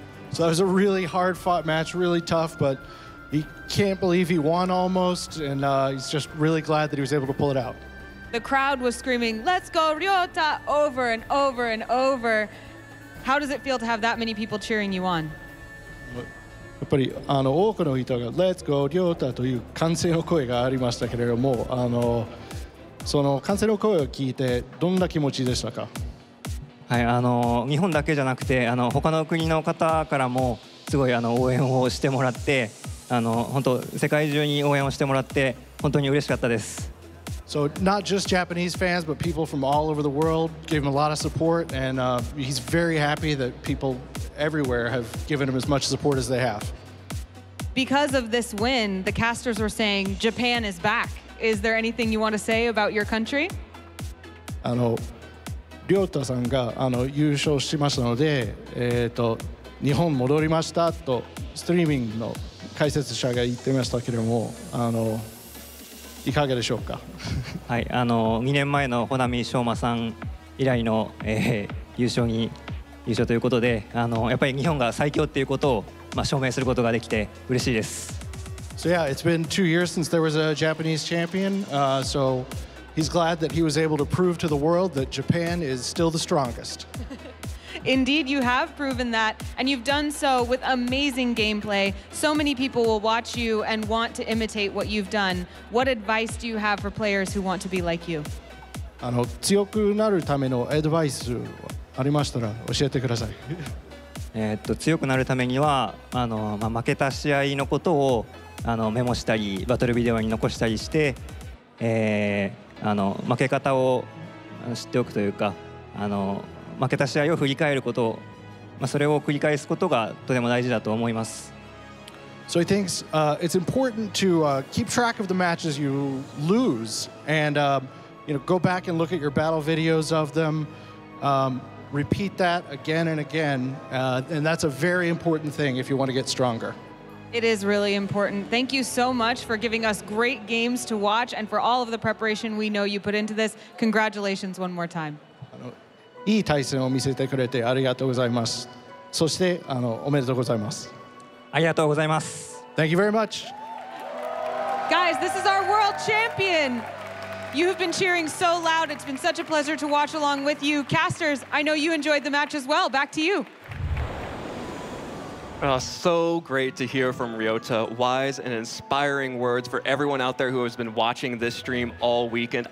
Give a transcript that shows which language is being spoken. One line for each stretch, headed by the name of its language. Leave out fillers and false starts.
English: So it was a really hard-fought match, really tough, but he can't believe he won almost, and he's just really glad that he was able to pull it out. The crowd was screaming, "Let's go Ryota!" over and over and over. How does it feel to have that many people cheering you on?
Japanese: やっぱり多くの人が
English: Let's go Ryota
Japanese: という歓声の声がありましたけれども、その歓声の声を聞いてどんな気持ちでしたか？はい、日本だけじゃなくて他の国の方からもすごい応援をしてもらって、本当世界中に応援をしてもらって本当に嬉しかったです。
English: So not just Japanese fans, but people from all over the world gave him a lot of support, and he's very happy that people everywhere have given him as much support as they have. Because of this win, the casters were saying Japan is back. Is there anything you want to say about your country?
Japanese: Ryota さんが優勝しましたので、日本戻りましたとストリーミングの解説者が言ってましたけれども、いかがでしょうか？はい、2年前の穂波翔馬さん以来の、優勝ということで、やっぱり日本が最強っていうことを、証明することができて嬉しいです。
English: So yeah, it's been 2 years since there was a Japanese champion, so he's glad that he was able to prove to the world that Japan is still the strongest. Indeed, you have proven that, and you've done so with amazing gameplay. So many people will watch you and want to imitate what you've done. What advice do you have for players who want to be like you?
Japanese: 強くなるためのアドバイスありましたら教えてください。強くなるためには負けた試合のことをメモしたりバトルビデオに残したりして、負け方を知っておくというか負けた試合を振り返ること、それを繰り返すことがとても大事だと思います。
English: So he thinks it's important to keep track of the matches you lose and go back and look at your battle videos of them, repeat that again and again, and that's a very important thing if you want to get stronger. It is really important. Thank you so much for giving us great games to watch and for all of the preparation we know you put into this. Congratulations one more time.
Japanese: いい対戦を見せてくれてありがとうございます。そしておめでとうございます。ありがとうございます。
English: Thank you very much. Guys, this is our world champion. You have been cheering so loud. It's been such a pleasure to watch along with you. Casters, I know you enjoyed the match as well. Back to you. So great to hear from Ryota. Wise and inspiring words for everyone out there who has been watching this stream all weekend.